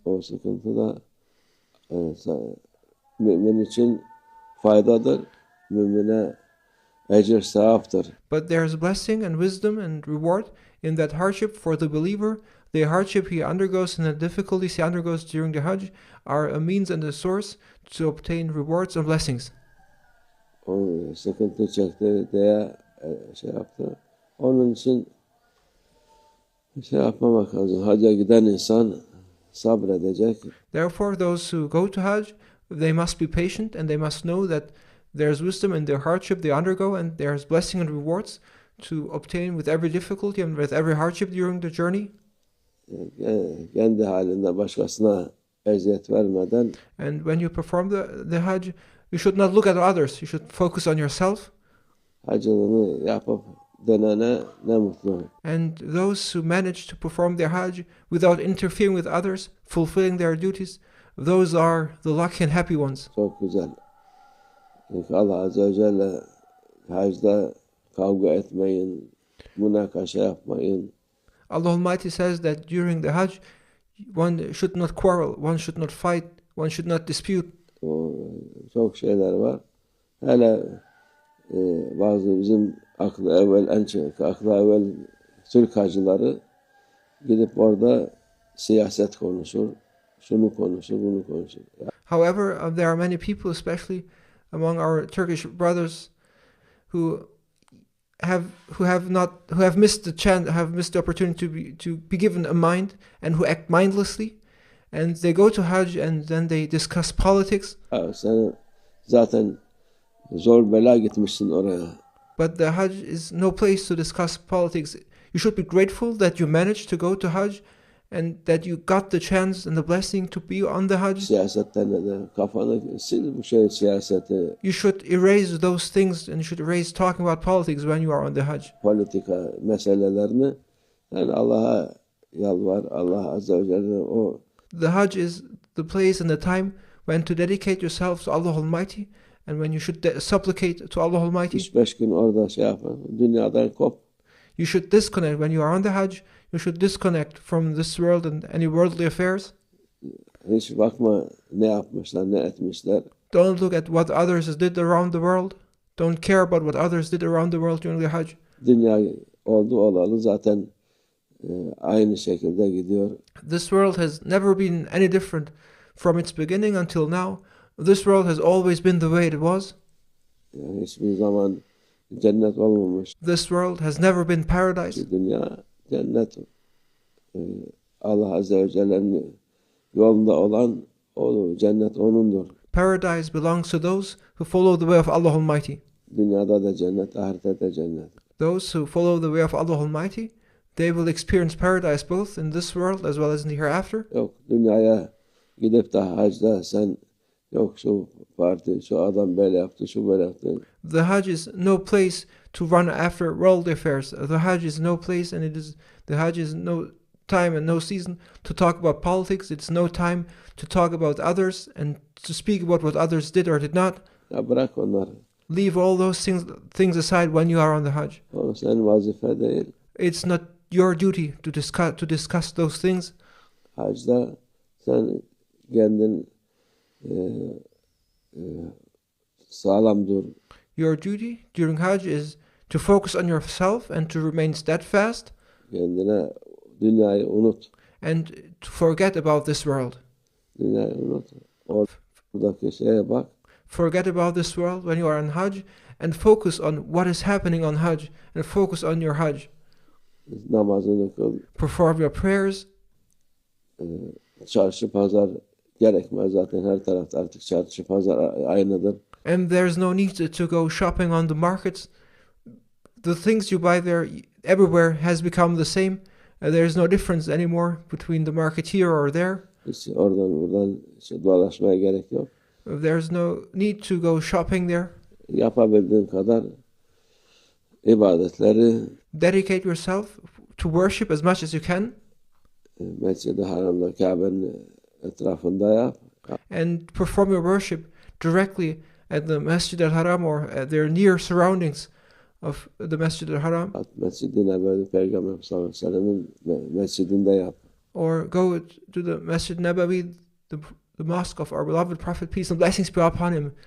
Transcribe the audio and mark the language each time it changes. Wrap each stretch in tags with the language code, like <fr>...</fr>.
<tr>O sıkıntı da mümin için faydadır, mümine ecir sevaptır.</tr> <en>But there is blessing and wisdom and reward in that hardship for the believer. The hardship he undergoes and the difficulties he undergoes during the Hajj are a means and a source to obtain rewards and blessings.</en> <tr>O sıkıntı çekti diye yaptı. Onun için yapmamak lazım. Hacca giden insan sabredecek.</tr> <en>Therefore, those who go to Hajj, they must be patient, and they must know that there's wisdom in their hardship they undergo, and there's blessing and rewards to obtain with every difficulty and with every hardship during the journey.</en> <tr>Kendi halinde başkasına eziyet vermeden</tr> <en>And when you perform the Hajj, you should not look at others. You should focus on yourself.</en> <tr>hacını yapıp dönene ne mutlu.</tr> <en>And those who manage to perform their Hajj without interfering with others, fulfilling their duties, those are the lucky and happy ones.</en> <tr>Çok güzel. Çünkü Allah Azze ve Celle hacda kavga etmeyin, münakaşa yapmayın.</tr> <en>Allah Almighty says that during the Hajj, one should not quarrel, one should not fight, one should not dispute.</en> <tr>O, çok şeyler var. Hele bazı bizim aklı evvel Türk hacıları gidip orada siyaset konuşur, şunu konuşur, bunu konuşur.</tr> <en>However, there are many people, especially among our Turkish brothers, who have missed the chance, have missed the opportunity to be given a mind, and who act mindlessly, and they go to Hajj and then they discuss politics.</en> <tr>Sen zaten zor bela gitmişsin oraya.</tr> <en>But the Hajj is no place to discuss politics. You should be grateful that you managed to go to Hajj and that you got the chance and the blessing to be on the Hajj.</en> <tr>Siyasetten de kafanı sil bu siyaseti.</tr> <en>You should erase those things and you should erase talking about politics when you are on the Hajj.</en> <tr>Politika meselelerini yani Allah'a yalvar, Allah Azze ve Celle o.</tr> <en>The Hajj is the place and the time when to dedicate yourself to Allah Almighty and when you should supplicate to Allah Almighty.</en> <tr>3-5 gün orada yapın. Dünyadan kop.</tr> <en>You should disconnect when you are on the Hajj. You should disconnect from this world and any worldly affairs.</en> <tr>Hiç bakma ne yapmışlar, ne etmişler.</tr> <en>Don't look at what others did around the world. Don't care about what others did around the world during the Hajj.</en> <tr>Dünya oldu olalı zaten aynı şekilde gidiyor.</tr> <en>This world has never been any different from its beginning until now. This world has always been the way it was.</en> <tr>Yani hiçbir zaman cennet olmamış.</tr> <en>This world has never been paradise.</en> <tr>Dünya cennet. Allah Azze ve Celle'nin yolunda olan o cennet onundur.</tr> <en>Paradise belongs to those who follow the way of Allah Almighty.</en> <tr>Dünyada da cennet, ahirette de cennet.</tr> <en>Those who follow the way of Allah Almighty, they will experience paradise both in this world as well as in the hereafter.</en> <tr>Yok dünyaya gidip de hacda sen yok şu parti, şu adam böyle yaptı, şu böyle yaptı.</tr> <en>The Hajj is no place to run after worldly affairs. The Hajj is no place, and the Hajj is no time and no season to talk about politics. It's no time to talk about others and to speak about what others did or did not.</en> <tr>Ya bırak onları.</tr> <en>Leave all those things aside when you are on the Hajj.</en> <tr>O senin vazife değil.</tr> <en>It's not your duty to discuss those things.</en> <tr>Hacda sen kendin sağlam dur.</tr> <en>Your duty during Hajj is to focus on yourself and to remain steadfast.</en> <tr>Kendine dünyayı unut.</tr> <en>And to forget about this world.</en> <tr>Dünyayı unut. Oradaki şeye bak.</tr> <en>Forget about this world when you are on Hajj and focus on what is happening on Hajj and focus on your Hajj.</en> <tr>Namazını kıl.</tr> <en>Perform your prayers.</en> <tr>Çarşı pazar gerekmez zaten her tarafta artık çarşı pazar aynıdır.</tr> <en>And there's no need to go shopping on the markets. The things you buy there everywhere has become the same. There's no difference anymore between the market here or there.</en> <tr>Hiç oradan buradan dolaşmaya gerek yok.</tr> <en>There's no need to go shopping there.</en> <tr>Yapabildiğin kadar ibadetleri</tr> <en>dedicate yourself to worship as much as you can.</en> <tr>Mescid-i Haram'da Kabe'nin etrafında yap.</tr> <en>And perform your worship directly at the Masjid al-Haram or at their near surroundings of the Masjid al-Haram.</en> <tr>Mescid-i Nebevi Peygamber sallallahu aleyhi ve sellem'in mescidinde yap.</tr> <en>Or go to the Masjid Nabawi, the mosque of our beloved Prophet, peace and blessings be upon him.</en>